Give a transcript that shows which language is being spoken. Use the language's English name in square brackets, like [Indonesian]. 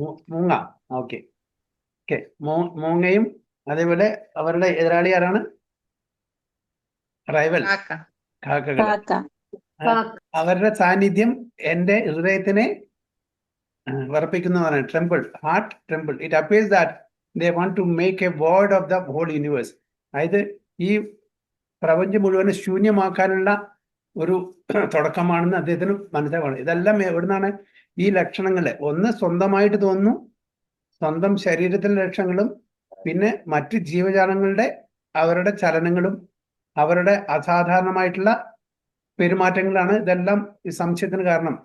[Malayalam] മൂങ്ങ. Okay okay, മൂങ്ങയും അതേപോലെ അവരുടെ എതിരാളി ആരാണ്? റൈവൽ കാക്കകൾ. അവരുടെ സാന്നിധ്യം എന്റെ ഹൃദയത്തിനെ വിറപ്പിക്കുന്നതാണ്. [English] Tremble, heart tremble. It appears that they want to make a void of the whole universe. [Malayalam] അതായത് ഈ പ്രപഞ്ചം മുഴുവൻ ശൂന്യമാക്കാനുള്ള ഒരു തുടക്കമാണെന്ന് അദ്ദേഹത്തിന് മനസ്സിലാക്കണം. ഇതെല്ലാം എവിടുന്നാണ് ഈ ലക്ഷണങ്ങള്? ഒന്ന് സ്വന്തമായിട്ട് തോന്നുന്നു, സ്വന്തം ശരീരത്തിലെ ലക്ഷണങ്ങളും, പിന്നെ മറ്റ് ജീവജാലങ്ങളുടെ അവരുടെ ചലനങ്ങളും അവരുടെ അസാധാരണമായിട്ടുള്ള പെരുമാറ്റങ്ങളാണ് ഇതെല്ലാം ഈ സംശയത്തിന് കാരണം.